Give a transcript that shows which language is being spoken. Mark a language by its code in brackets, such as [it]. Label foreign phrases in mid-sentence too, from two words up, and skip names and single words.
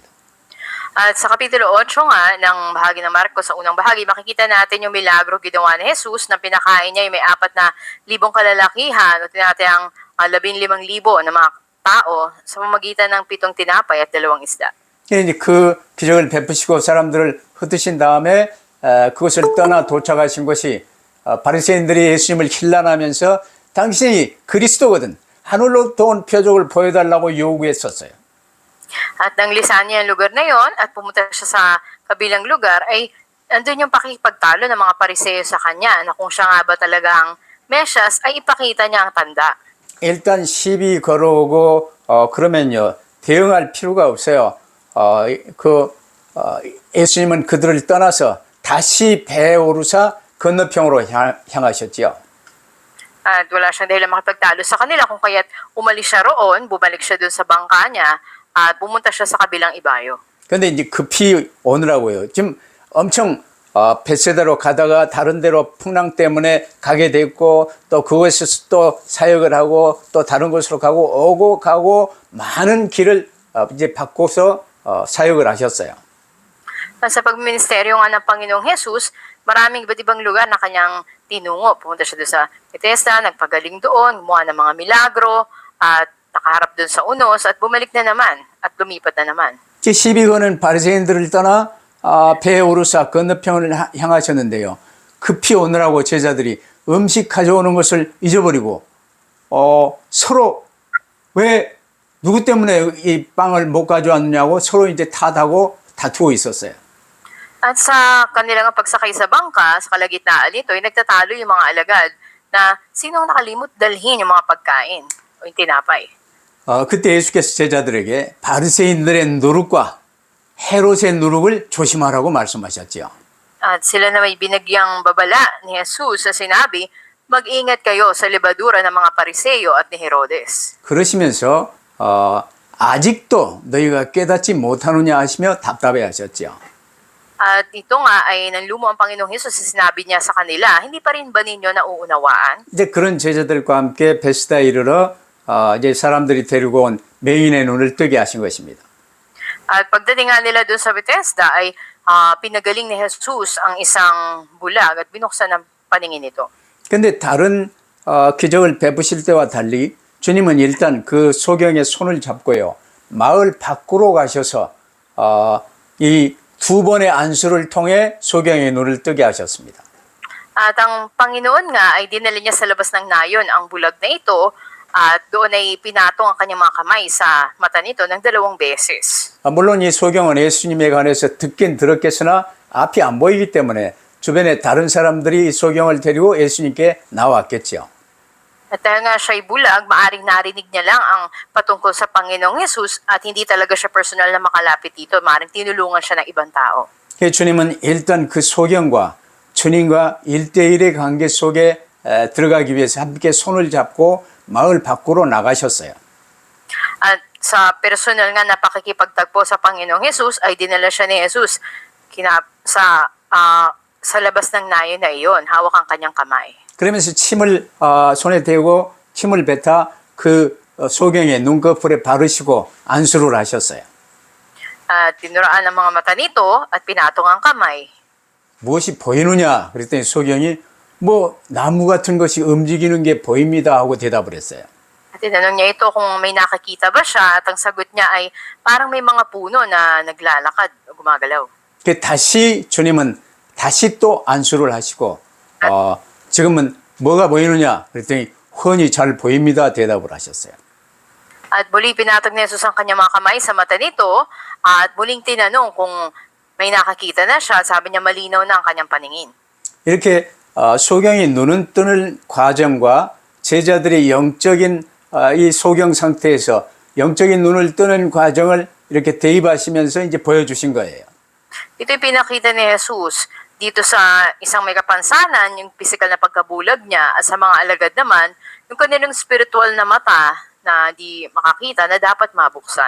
[tl] At sa Kapitulo 8 nga ng bahagi ng Marcos, sa unang bahagi, makikita natin yung milagro ginawa ni Jesus na pinakain niya yung may 4,000 kalalakihan o tinatayang 15,000 na mga tao sa pamamagitan ng 7 tinapay at 2 isda. [ko] 이제 그 기적을 베푸시고 사람들을 흩으신 다음에 그것을 떠나 도착하신 것이 바리새인들이 예수님을 힐난하면서 당신이 그리스도거든 하늘로부터 온 표적을 보여달라고 요구했었어요. [tl] At nang lisan niya ang lugar na yon at pumunta siya sa kabilang lugar, ay andun yung pakikipagtalo ng mga Pariseo sa kanya na kung siya nga ba talagang Mesyas ay ipakita niya ang tanda. [ko] 일단 시비 걸어오고 그러면요 대응할 필요가 없어요. 예수님은 그들을 떠나서 다시 배에 오르사 건너편으로 향하셨지요. [tl] At wala siyang dahilan makipagtalo sa kanila kung kaya't umalis siya roon, bumalik siya dun sa bangka niya at pumunta siya sa kabilang ibayo. [ko] 근데 이제 급히 오느라고요. 지금 엄청 벳세다로 가다가 다른 데로 풍랑 때문에 가게 됐고 또 그곳에서 또 사역을 하고 또 다른 곳으로 가고 오고 가고 많은 길을 이제 바꿔서 사역을 하셨어요. [tl] Sa pagministeryo nga ng Panginoong Jesus, maraming iba't ibang lugar na kanyang tinungo. Pumunta siya doon sa Bethesda, nagpagaling doon, gumawa ng mga milagro, at nakaharap doon sa unos, at bumalik na naman, at lumipat na naman. [ko] 시비 거는 바리새인들을 떠나 배에 오르사 건너편을 향하셨는데요. 급히 오느라고 제자들이 음식 가져오는 것을 잊어버리고 서로 왜 누구 때문에 이 빵을 못 가져왔느냐고 서로 이제 탓하고 다투고 있었어요. [tl] At sa kanilang pagsakay sa bangka, sa kalagitnaan nito, ay nagtatalo yung mga alagad na sinong nakalimot dalhin yung mga pagkain o yung tinapay. [ko] 그때 예수께서 제자들에게 바리새인들의 누룩과 헤롯의 누룩을 조심하라고 말씀하셨지요. [tl] At sila na may binagyang babala ni Jesus sa sinabi, mag-ingat kayo sa libadura ng mga Pariseo at ni Herodes. [ko] 그러시면서 아직도 너희가 깨닫지 못하느냐 하시며 답답해 하셨죠. [tl] At ito nga ay nanlumo ang Panginoong Hesus sa sinabi niya sa kanila, hindi pa rin ba ninyo nauunawaan? [ko] 이제 그런 제자들과 함께 베스다 이르러 이제 사람들이 데리고 온 맹인의 눈을 뜨게 하신 것입니다. [tl] At pagdating nga nila doon sa Bethesda ay pinagaling ni Jesus ang isang bulag at binuksan ang paningin nito. [ko] 근데 다른 기적을 베푸실 때와 달리 주님은 일단 그 소경의 손을 잡고요. 마을 밖으로 가셔서 이 두 번의 안수를 통해 소경의 눈을 뜨게 하셨습니다. [tl] At ang Panginoon nga ay dinala niya sa labas ng nayon ang bulag na ito at doon ay pinatong ang kanyang mga kamay sa mata nito ng 2 beses. [ko] 물론 이 소경은 예수님에 관해서 듣긴 들었겠으나 앞이 안 보이기 때문에 주변에 다른 사람들이 이 소경을 데리고 예수님께 나왔겠죠. [tl] At dahil nga siya'y bulag, maaring narinig niya lang ang patungkol sa Panginoong Hesus at hindi talaga siya personal na makalapit dito. Maaring tinulungan siya ng ibang tao. [ko] 주님은 일단 그 소경과 주님과 1대1의 관계 속에 들어가기 위해서 함께 손을 잡고 마을 밖으로 나가셨어요. [tl] At sa personal nga na pakikipagtagpo sa Panginoong Hesus ay dinala siya ni Jesus sa labas ng nayon na iyon. Hawak ang kanyang kamay. [ko] 그러면서 침을 손에 대고 침을 뱉어 그 소경의 눈꺼풀에 바르시고 안수를 하셨어요. [tl] At tinuraan ang mga mata nito at pinatong ang kamay. [ko] 무엇이 보이느냐? 그랬더니 소경이 뭐 나무 같은 것이 움직이는 게 보입니다 하고 대답을 했어요. [tl] At tinanong niya ito kung may nakakita ba siya at ang sagot niya ay parang may mga puno na naglalakad o gumagalaw. [ko] 다시 주님은 다시 또 안수를 하시고 지금은 뭐가 보이느냐? 그랬더니 훤히 잘 보입니다 대답을 하셨어요. [tl] At muli pinatag ni Jesus ang kanyang mga kamay sa mata nito at muling tinanong kung may nakakita na siya. Sabi niya malinaw na ang kanyang paningin. [ko] 이렇게 소경이 눈을 뜨는 과정과 제자들의 영적인 이 소경 상태에서 영적인 눈을 뜨는 과정을 이렇게 대입하시면서 이제 보여주신 거예요. [tl] Ito'y pinakita ni Jesus dito sa isang may kapansanan, yung physical na pagkabulag niya at sa mga alagad naman, yung kanilang spiritual na mata na di makakita na dapat mabuksan.